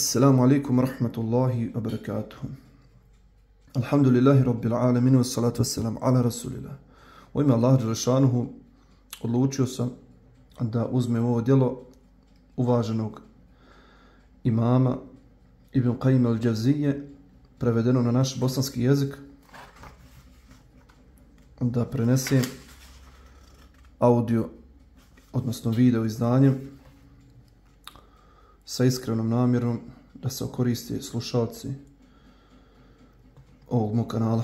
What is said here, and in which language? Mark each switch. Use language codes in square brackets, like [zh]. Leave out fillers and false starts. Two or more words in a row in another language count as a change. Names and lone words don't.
[ar] السلام عليكم ورحمة الله وبركاته الحمد لله رب العالمين والصلاة والسلام على رسول الله. [bs] U ime Allaha dželešanuhu odlučio sam da uzmem ovo djelo uvaženog imama Ibn Qayyim al-Jawziyje, prevedeno na naš bosanski jezik, da prenesem audio, odnosno video izdanjem sa iskrenom namjerom da se koriste slušalci ovog mog kanala.